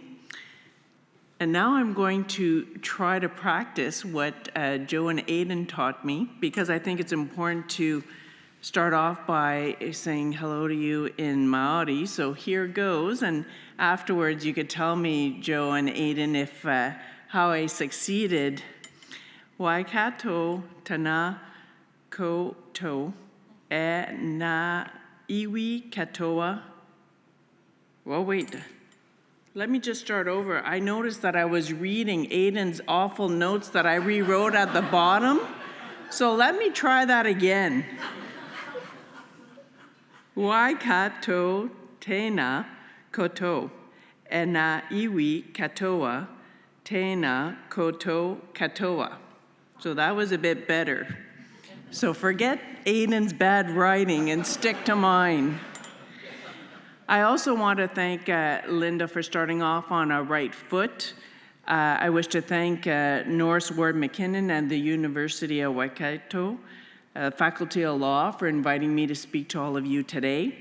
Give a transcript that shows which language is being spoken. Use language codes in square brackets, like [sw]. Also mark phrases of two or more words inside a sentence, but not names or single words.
[en] And now I'm going to try to practice what Joe and Aidan taught me, because I think it's important to start off by saying hello to you in Maori. So here goes, and afterwards you could tell me, Joe and Aidan, if how I succeeded. [mi] Waikato tana koto e na iwi katoa. [en] Well, wait. Let me just start over. I noticed that I was reading Aidan's awful notes that I rewrote at the bottom. So let me try that again. [mi] Waikato tena koto e na iwi katoa tena koto katoa. [en] So that was a bit better. So forget Aidan's bad writing and stick to mine. I also want to thank Linda for starting off on a right foot. I wish to thank Norris Ward McKinnon and the University of Waikato Faculty of Law for inviting me to speak to all of you today.